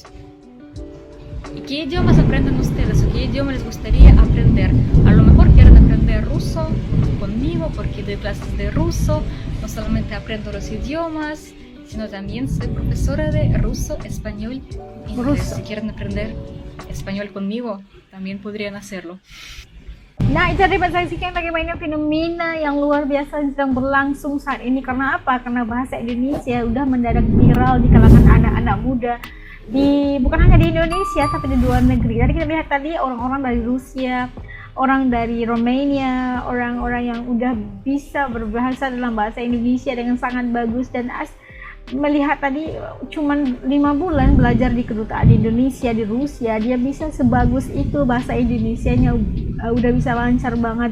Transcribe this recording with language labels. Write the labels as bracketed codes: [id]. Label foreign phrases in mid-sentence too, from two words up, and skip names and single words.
[es] ¿Y qué idiomas aprenden ustedes o qué idioma les gustaría aprender? A lo mejor quieren aprender ruso conmigo porque doy clases de ruso, no solamente aprendo los idiomas, sino también soy profesora de ruso, español, inglés. Ruso. Si quieren aprender español conmigo, también podrían hacerlo. [id] Nah, itu dapat saksikan bagaimana fenomena yang luar biasa sedang berlangsung saat ini. Karena apa? Karena bahasa Indonesia udah mendadak viral di kalangan anak-anak muda bukan hanya di Indonesia tapi di luar negeri. Tadi kita lihat tadi orang-orang dari Rusia, orang dari Romania, orang-orang yang udah bisa berbahasa dalam bahasa Indonesia dengan sangat bagus dan melihat tadi cuman 5 bulan belajar di kedutaan Indonesia di Rusia, dia bisa sebagus itu, bahasa Indonesianya udah bisa lancar banget.